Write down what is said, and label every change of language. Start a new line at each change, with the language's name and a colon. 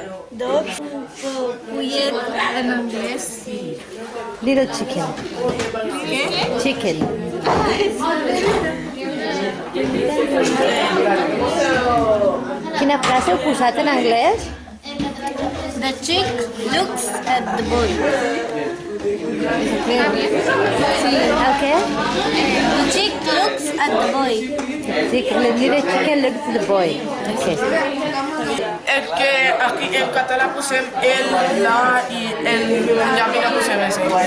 Catalan: Dog, pollet en anglès.
English: Little chicken.
Catalan: Què?
English: Chicken.
Catalan: Quina frase heu posat en anglès?
English: The chick looks at the boy.
Catalan: El què?
English: The chick looks at the boy. Little chicken looks at the boy.
Catalan: El que aquí en català posem el, la i el llamina posem ese.